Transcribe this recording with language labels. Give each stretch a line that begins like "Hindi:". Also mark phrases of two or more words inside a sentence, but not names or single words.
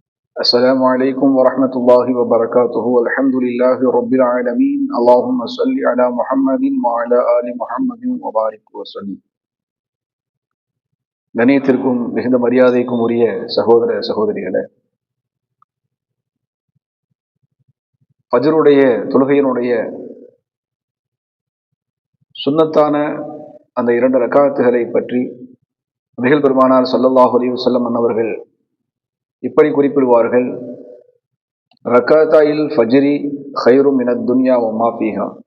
Arabic: السلام عليكم ورحمة الله وبركاته. الحمد لله رب العالمين. اللهم صل على محمد وعلى آل محمد وبارك وسلم.
Tamil: கணியத்திற்கும் மிகுந்த மரியாதைக்கும் உரிய சகோதர சகோதரிகளே, ஃபஜ்ருடைய தொழுகையினுடைய சுன்னத்தான அந்த 2 ரக்காத்துகளை பற்றி நபிகள் பெருமானார்
Arabic: صلى الله عليه وسلم
Tamil: அன்னவர்கள் இப்படி குறிப்பிடுவார்கள்:
Arabic: ركعتا الفجر خير من الدنيا وما فيها.